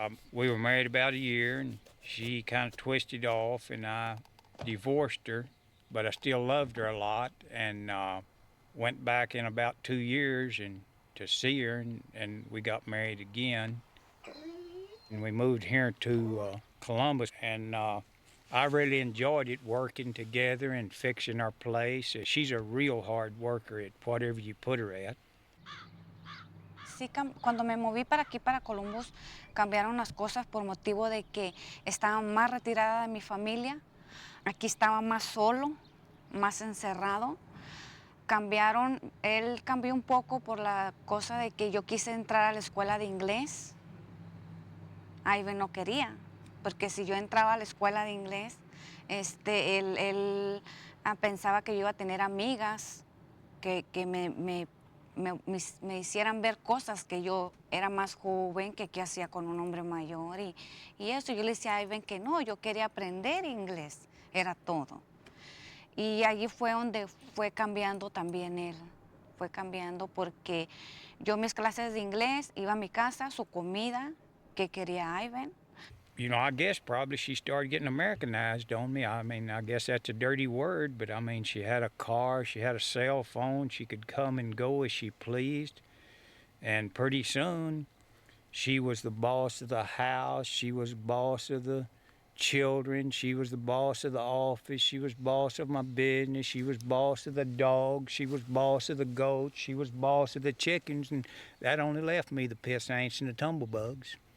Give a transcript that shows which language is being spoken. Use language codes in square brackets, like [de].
[en] We were married about a year, and she kind of twisted off, and I divorced her, but I still loved her a lot, and went back in about 2 years and to see her, and we got married again. And we moved here to Columbus, and I really enjoyed it working together and fixing our place. She's a real hard worker at whatever you put her at. [es] Sí, cuando me moví para aquí, para Columbus, cambiaron las cosas por motivo de que estaba más retirada de mi familia. Aquí estaba más solo, más encerrado. Él cambió un poco por la cosa de que yo quise entrar a la escuela de inglés. Ivan no quería, porque si yo entraba a la escuela de inglés, él pensaba que yo iba a tener amigas que me hicieran ver cosas que yo era más joven, que qué hacía con un hombre mayor y eso. Yo le decía a Ivan que no, yo quería aprender inglés, era todo. Y allí fue donde fue cambiando también él, fue cambiando porque yo mis clases de inglés, iba a mi casa, su comida, que quería Ivan. [en] You know, I guess probably she started getting Americanized on me. I mean, I guess that's a dirty word, but I mean, she had a car, she had a cell phone, she could come and go as she pleased. And pretty soon, she was the boss of the house, she was boss of the children, she was the boss of the office, she was boss of my business, she was boss of the dogs, she was boss of the goats, she was boss of the chickens, and that only left me the piss ants and the tumblebugs.